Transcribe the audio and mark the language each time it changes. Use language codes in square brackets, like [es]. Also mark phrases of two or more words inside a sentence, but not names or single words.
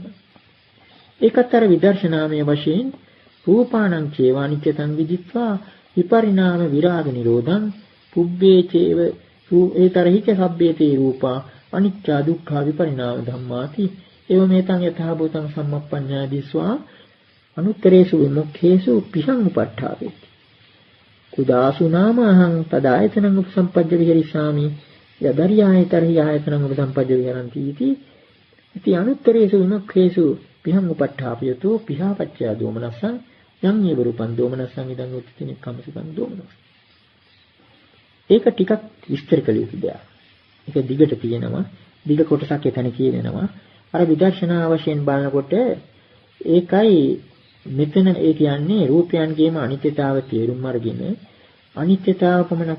[si] ඒකත් අර විදර්ශනාමය වශයෙන් [pi] රූපාණං චේවානිච්චතං විදිත්වා විපරිණාම විරාග නිරෝධං පුබ්බේ චේව ඒතරහිච සබ්බේතේ රූපා අනිච්චා දුක්ඛා විපරිණාම ධම්මාති එවමෙතං යථා භූතං සම්මප්පඤ්ඤා දිස්වා අනුත්තරේසු විමුක්ඛේසු පිහං උපට්ඨාපේති කුදාසු නාමහං තදායතනං උපසම්පජ්ජ විහෙරිසාමි යදරියාය තරහි ආයතනං උපසම්පජ්ජ විහරಂತಿ ඉති අනුත්තරේසු විමුක්ඛේසු පිහං උපට්ඨාපයතු පිහාපච්චය දෝමනස්සං යං ඒව රූපං දෝමනස්සං ඉදං උච්චති නෙක්ඛම්මසිතං දෝමනස්සං. [si] ඒක ටිකක් විස්තර කළ යුතු දෙයක්. ඒක දිගට තියෙනවා. දිග කොටසක් එතන කියවෙනවා. අර විදර්ශනා වශයෙන් බලනකොට ඒකයි මෙතන ඒ කියන්නේ රූපයන්ගේම අනිත්‍යතාව තේරුම් අරගෙන අනිත්‍යතාව පමණක්